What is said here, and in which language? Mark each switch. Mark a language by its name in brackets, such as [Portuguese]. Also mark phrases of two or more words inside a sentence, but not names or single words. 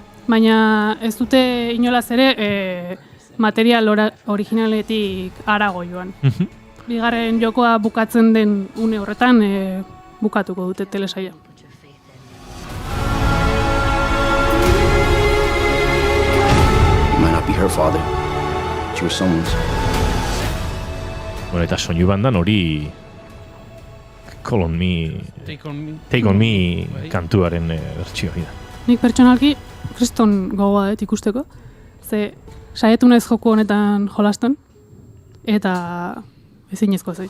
[Basque] Baina ez dute inolaz ere material originaletik harago joan. Bigarren jokoa bukatzen den une horretan bukatuko dute telesaia. [English] her father. She was someone's. [Basque] Bueno, eta soinu bandan hori Call on Me, Take on Me kantuaren bertsio hori da. Nik pertsonalki kriston gogoa ikusteko, ze saietu naiz joku honetan jolasten, eta ezinezkoa zait.